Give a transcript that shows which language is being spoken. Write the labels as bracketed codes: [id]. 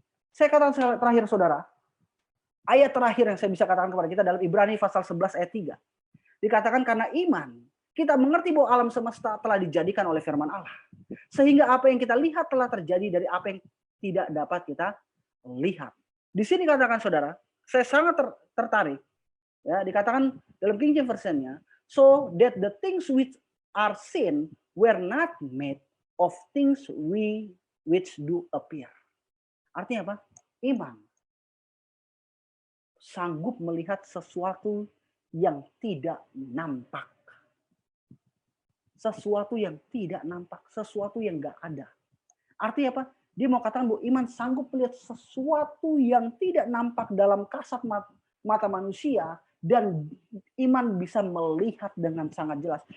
[id] Saya katakan terakhir, saudara. Ayat terakhir yang saya bisa katakan kepada kita dalam Ibrani pasal 11 ayat 3. Dikatakan karena iman, kita mengerti bahwa alam semesta telah dijadikan oleh firman Allah. Sehingga apa yang kita lihat telah terjadi dari apa yang tidak dapat kita lihat. Di sini katakan, saudara, saya sangat tertarik. Ya, dikatakan dalam [en] King James Version-nya, so that the things which are seen were not made of things which do appear. [id] Artinya apa? Iman sanggup melihat sesuatu yang tidak nampak. Sesuatu yang tidak nampak, sesuatu yang nggak ada. Artinya apa? Dia mau katakan bahwa iman sanggup melihat sesuatu yang tidak nampak dalam kasat mata manusia, dan iman bisa melihat dengan sangat jelas.